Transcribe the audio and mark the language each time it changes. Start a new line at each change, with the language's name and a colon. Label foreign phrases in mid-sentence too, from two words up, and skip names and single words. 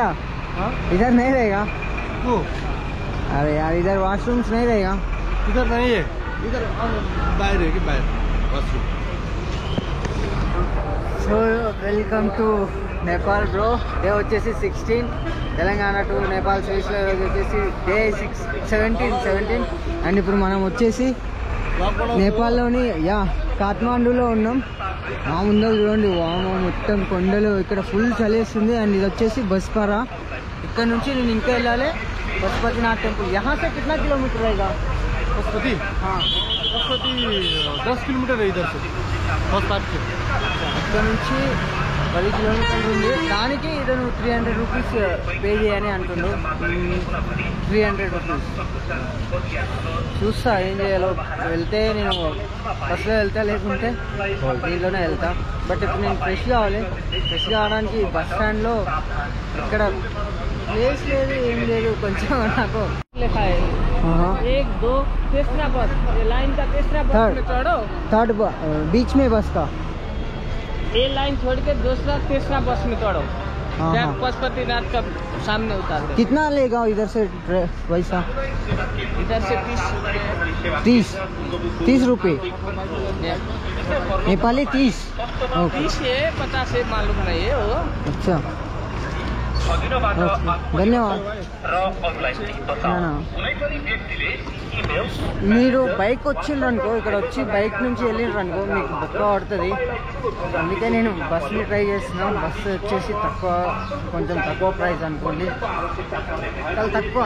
Hindi: इधर नहीं रहेगा? अरे यार इधर वॉशरूम्स नहीं रहेगा? इधर नहीं है, इधर बाहर है कि बाहर वॉशरूम.
English: so welcome to Nepal bro.
Telugu: డే వచ్చేసి 16 తెలంగాణ టు నేపాల్ సిరీస్లో ఈరోజు వచ్చేసి డే 17 అండ్ ఇప్పుడు మనం వచ్చేసి నేపాల్లోని కాఠ్మాండూలో ఉన్నాం. మా ముందు చూడండి వామ మొత్తం కొండలు, ఇక్కడ ఫుల్ చలేస్తుంది. అండ్ ఇది వచ్చేసి బస్పారా. ఇక్కడ నుంచి నేను ఇంకా వెళ్ళాలి పశుపతినాథ్ టెంపుల్.
Hindi: यहाँ से कितना किलोमीटर रहेगा? पशुपति? हाँ, पशुपति 10 किलोमीटर है इधर से, बस पार्क से.
Telugu: ఇక్కడ నుంచి 10 కిలోమీటర్లు ఉంది. దానికి ఇతను 300
English: rupees pay
Telugu: చేయని అంటుండు. 300 రూపీస్ చూస్తా ఏం చేయాలో. వెళ్తే నేను బస్సులో వెళ్తా, లేకుంటే దీంట్లోనే వెళ్తా. బట్ ఇప్పుడు నేను ఫ్రెష్ కావాలి. ఫ్రెష్ కావడానికి బస్ స్టాండ్లో ఇక్కడ ప్లేస్ లేదు, ఏం లేదు. కొంచెం నాకు
Hindi: लिखा है 1 2 तीसरा बस, ये लाइन का तीसरा बस में चढ़ो, थर्ड बीच में बस का ये लाइन छोड़ के दूसरा तीसरा बस में चढ़ो. हाँ, जब हाँ. पशुपतिनाथ का सामने उतार दे. कितना लेगा इधर से पैसा? इधर से 30 रुपये नेपाली 30. ओके 30 है, 50 है, मालूम नहीं है वो. अच्छा, ధన్యవాद.
Telugu: మీరు బైక్ వచ్చిండ్రు అనుకో, ఇక్కడ వచ్చి బైక్ నుంచి వెళ్ళిండ్రు అనుకో మీకు బొక్క పడుతుంది. అందుకే నేను బస్ని ట్రై చేస్తున్నాను. బస్సు వచ్చేసి కొంచెం తక్కువ ప్రైస్ అనుకోండి, చాలా తక్కువ.